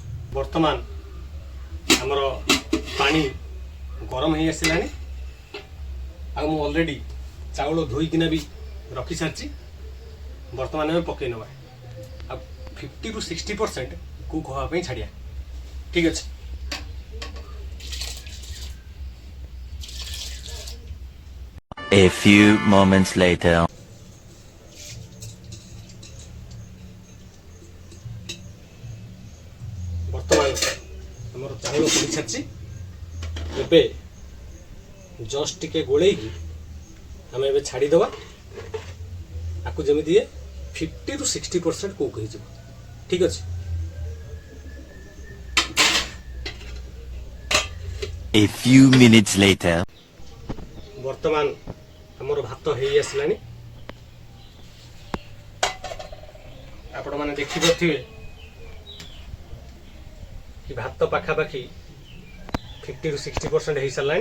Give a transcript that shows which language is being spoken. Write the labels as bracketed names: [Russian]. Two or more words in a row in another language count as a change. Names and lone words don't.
[Odia] ବର୍ତ୍ତମାନ ଆମର ପାଣି ଗରମ ହେଇ ଆସିଲାଣି। ଆଉ ମୁଁ ଅଲରେଡ଼ି ଚାଉଳ ଧୋଇକିନା ବି ରଖି ସାରିଛି। ବର୍ତ୍ତମାନ ଆମେ ପକାଇ ନେବା। ଆଉ 50 ରୁ 60% କୁକ୍ ହେବା ପାଇଁ ଛାଡ଼ିବା। ଠିକ୍ ଅଛି, [English] A few moments later. [Odia] ବର୍ତ୍ତମାନ ଆମର ଚାଉଳ ପଡ଼ି ସାରିଛି। ଏବେ ଜଷ୍ଟ ଟିକେ ଗୋଳେଇକି ଆମେ ଏବେ ଛାଡ଼ିଦେବା। ଆକୁ ଯେମିତି 50 ରୁ 60% କୁକ୍ ହେଇଯିବ। ଠିକ୍ ଅଛି, [English] A few minutes later. [Odia] ବର୍ତ୍ତମାନ ଆମର ଭାତ ହେଇ ଆସିଲାଣି। ଆପଣମାନେ ଦେଖିପାରୁଥିବେ କି ଭାତ ପାଖାପାଖି 50 ରୁ 60% ହେଇସାରିଲାଣି।